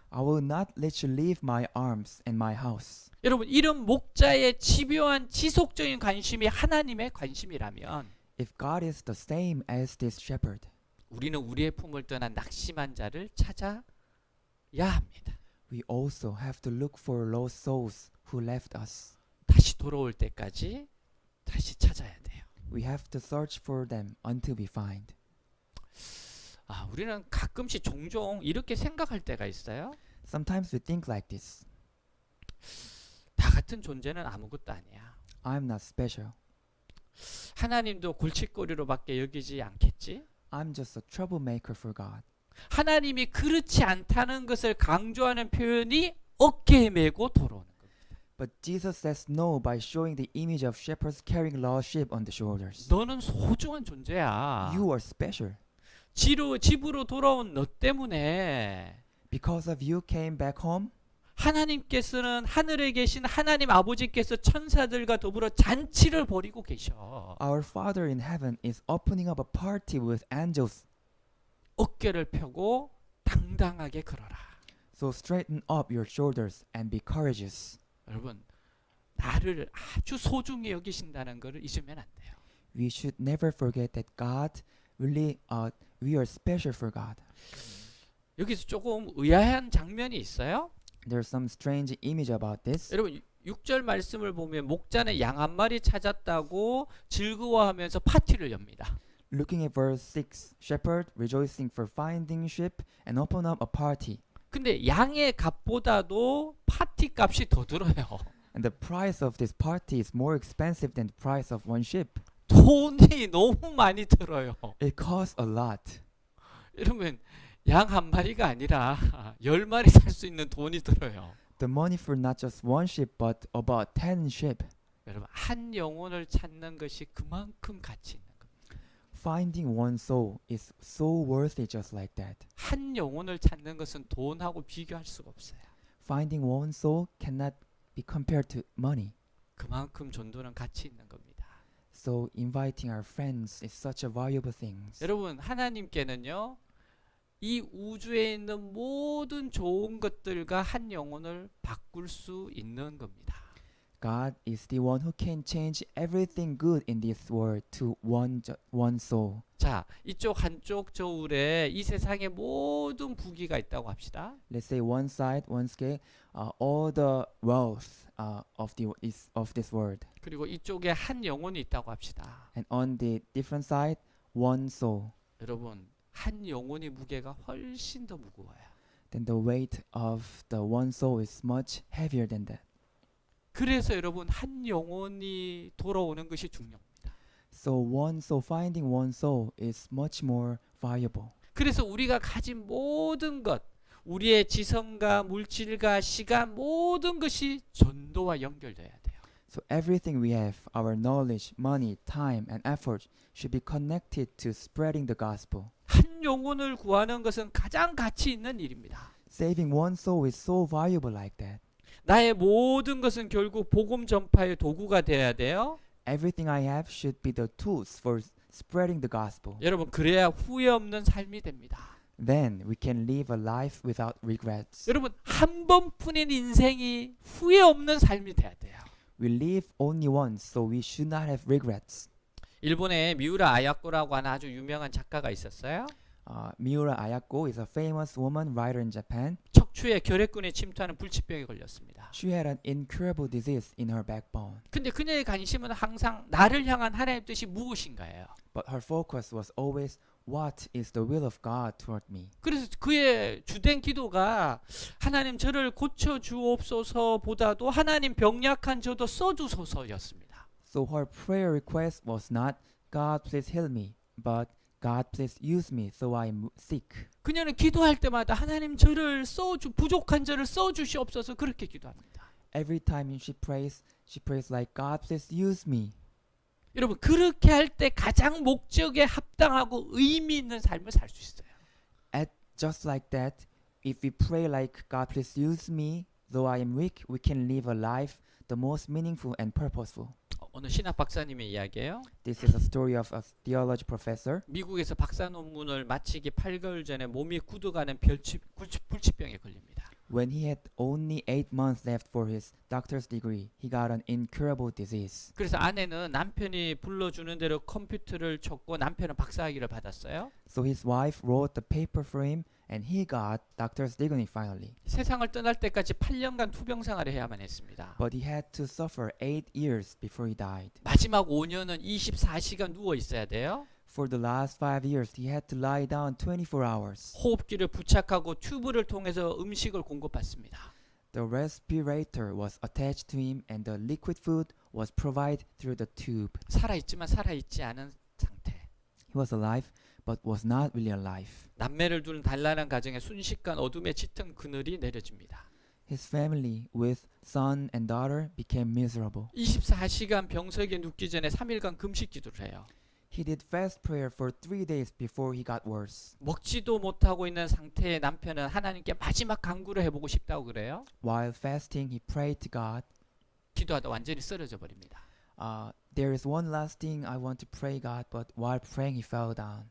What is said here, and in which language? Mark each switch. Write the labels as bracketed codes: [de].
[en] I will not let you leave my arms and my house. [ko] 여러분, 이런 목자의 집요한 지속적인 관심이 하나님의 관심이라면 [en] If God is the same as this shepherd, [ko] 우리는 우리의 품을 떠난 낙심한 자를 찾아야 합니다. [en] we also have to look for lost souls who left us. [ko] 다시 돌아올 때까지 다시 찾아야 돼요. [en] We have to search for them until we find. [ko] 우리는 가끔씩 종종 이렇게 생각할 때가 있어요. [en] Sometimes we think like this. [ko] 나 같은 존재는 아무것도 아니야. [en] I'm not special. [ko] 하나님도 골칫거리로밖에 여기지 않겠지? [en] I'm just a troublemaker for God. [ko] 하나님이 그렇지 않다는 것을 강조하는 표현이 어깨에 메고 돌아오는 겁니다. [en] But Jesus says no by showing the image of shepherds carrying lost sheep on the shoulders. [ko] 너는 소중한 존재야. [en] You are special. [ko] 집으로 돌아온 너 때문에 [en] Because of you came back home. [ko] 하나님께서는 하늘에 계신 하나님 아버지께서 천사들과 더불어 잔치를 벌이고 계셔. [en] Our Father in heaven is opening up a party with angels. [ko] 어깨를 펴고 당당하게 걸어라. [en] So straighten up your shoulders and be courageous. [ko] 여러분, 나를 아주 소중히 여기신다는 것을 잊으면 안 돼요. [en] We should never forget that God really, we are special for God. [ko] 여기서 조금 의아한 장면이 있어요. [en] There's some strange image about this. [ko] 여러분, 6절 말씀을 보면 목자는 양 한 마리 찾았다고 즐거워하면서 파티를 엽니다. [en] Looking at verse 6, shepherd rejoicing for finding sheep and open up a party. [ko] 근데 양의 값보다도 파티 값이 더 들어요. [en] And the price of this party is more expensive than the price of one sheep. [ko] 돈이 너무 많이 들어요. [en] It costs a lot. [ko] 여러분, 양 한 마리가 아니라 10마리 살 수 있는 돈이 들어요. [en] The money for not just one sheep but about 10 sheep. [ko] 여러분, 한 영혼을 찾는 것이 그만큼 가치 있는 겁니다. [en] Finding one soul is so worthy just like that. [ko] 한 영혼을 찾는 것은 돈하고 비교할 수가 없어요. [en] Finding one soul cannot be compared to money. [ko] 그만큼 전도는 가치 있는 겁니다. [en] So inviting our friends is such a valuable thing. [ko] 여러분, 하나님께는요, 이 우주에 있는 모든 좋은 것들과 한 영혼을 바꿀 수 있는 겁니다. [en] God is the one who can change everything good in this world to one soul. [ko] 자, 이쪽 한쪽 저울에 이 세상의 모든 부귀가 있다고 합시다. [en] Let's say one side, one scale, all the wealth of this world, [ko] 그리고 이쪽에 한 영혼이 있다고 합시다. [en] and on the different side, one soul. [ko] 여러분, 한 영혼의 무게가 훨씬 더 무거워요. [en] Then the weight of the one soul is much heavier than that. [ko] 그래서 여러분, 한 영혼이 돌아오는 것이 중요합니다. [en] So one soul, finding one soul is much more valuable. [ko] 그래서 우리가 가진 모든 것, 우리의 지성과 물질과 시간 모든 것이 전도와 연결돼야 돼요. [en] So everything we have, our knowledge, money, time, and effort should be connected to spreading the gospel. [ko] 한 영혼을 구하는 것은 가장 가치 있는 일입니다. [en] Saving one soul is so valuable like that. [ko] 나의 모든 것은 결국 복음 전파의 도구가 되어야 돼요. [en] Everything I have should be the tools for spreading the gospel. [ko] 여러분, 그래야 후회 없는 삶이 됩니다. [en] Then we can live a life without regrets. [ko] 여러분, 한 번뿐인 인생이 후회 없는 삶이 돼야 돼요. [en] We live only once, so we should not have regrets. [ko] 일본에 미우라 아야코라고 하는 아주 유명한 작가가 있었어요. [en] Miura Ayako is a famous woman writer in Japan. [ko] 척추에 결핵균에 침투하는 불치병에 걸렸습니다. [en] She had an incurable disease in her backbone. [ko] 근데 그녀의 관심은 항상 나를 향한 하나님의 뜻이 무엇인가예요. [en] But her focus was always, what is the will of God toward me? [ko] 그래서 그의 주된 기도가 하나님 저를 고쳐주옵소서보다도 하나님 병약한 저도 써주소서였습니다. [en] So her prayer request was not, God please heal me, but God please use me so I'm sick. [ko] 그녀는 기도할 때마다 하나님 저를 부족한 저를 써주시옵소서 그렇게 기도합니다. [en] Every time she prays like, God please use me. [ko] 여러분, 그렇게 할 때 가장 목적에 합당하고 의미 있는 삶을 살 수 있어요. [en] Just like that, if we pray like, God please use me, though I am weak, we can live a life the most meaningful and purposeful. [ko] 어느 신학 박사님의 이야기예요. [en] This is a story of a theology professor. [ko] 미국에서 박사 논문을 마치기 8개월 전에 몸이 굳어가는 불치병에 걸립니다. [en] When he had only 8 months left for his doctor's degree, he got an incurable disease. [ko] 그래서 아내는 남편이 불러주는 대로 컴퓨터를 쳤고 남편은 박사학위를 받았어요. [en] So his wife wrote the paper for him and he got doctor's degree finally. [ko] 세상을 떠날 때까지 8년간 투병 생활을 해야만 했습니다. [en] But he had to suffer 8 years before he died. [ko] 마지막 5년은 24시간 누워 있어야 돼요. [en] For the last 5 years, he had to lie down 24 hours. [ko] 호흡기를 부착하고 튜브를 통해서 음식을 공급받습니다. [en] The respirator was attached to him and the liquid food was provided through the tube. [ko] 살아있지만 살아있지 않은 상태. [en] He was alive but was not really alive. [ko] 남매를 두는 단란한 가정에 순식간 어둠의 짙은 그늘이 내려집니다. [en] His family with son and daughter became miserable. [ko] 24시간 병석에 눕기 전에 3일간 금식 기도를 해요. [en] He did fast prayer for 3 days before he got worse. [ko] 먹지도 못하고 있는 상태의 남편은 하나님께 마지막 간구를 해보고 싶다고 그래요. [en] While fasting, he prayed to God. [ko] 기도하다 완전히 쓰러져 버립니다. [en] There is one last thing I want to pray, God, but while praying, he fell down.